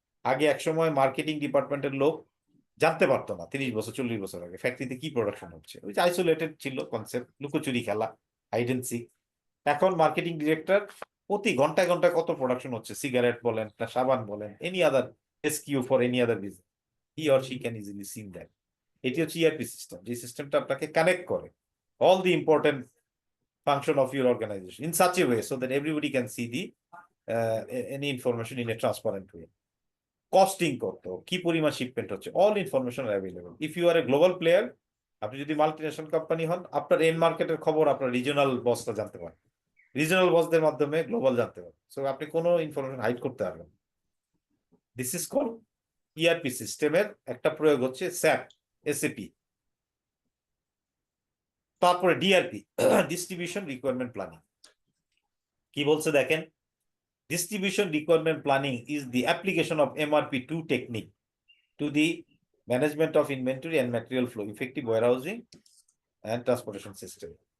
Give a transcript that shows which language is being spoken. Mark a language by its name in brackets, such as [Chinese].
[Bangla] আগে একসময় মার্কেটিং ডিপার্টমেন্টের লোক জানতে পারতো না, 30 বছর 40 বছর আগে ফ্যাক্টরিতে কি প্রোডাকশন হচ্ছে, ওই যে আইসোলেটেড ছিল কনসেপ্ট, লুকোচুরি খেলা, হাইড এন্ড সিক। এখন মার্কেটিং ডিরেক্টর প্রতি ঘন্টায় ঘন্টায় কত প্রোডাকশন হচ্ছে, সিগারেট বলেন, সাবান বলেন, [English] Any other SKU for any other business, he or she can easily seen that. [Bangla] এটি হচ্ছে ইআরপি সিস্টেম, যে সিস্টেমটা আপনাকে কানেক্ট করে [English] all the important function of your organization in such a way so that everybody can see the any information in a transparent way. [Bangla] Costing কত, কি পরিমাণ shipment হচ্ছে, [English] all information are available. If you are a global player, [Bangla] আপনি যদি multinational company হন, আপনার and মার্কেটের খবর আপনার রিজিওনাল বসরা জানতে পারেন, রিজিওনাল বসদের মাধ্যমে গ্লোবাল জানতে পারেন। সো আপনি কোনো ইনফরমেশন হাইড করতে পারবেন। [English] this is called [Bangla] ইআরপি সিস্টেমের একটা প্রয়োগ হচ্ছে স্যাপ, এসএপি। তারপরে ডিআরপি, ডিস্ট্রিবিউশন রিকোয়ারমেন্ট প্ল্যানিং। কি বলছে দেখেন, [English] Distribution requirement planning is the application of MRP2 technique to the management of inventory and material flow, effective warehousing and transportation system.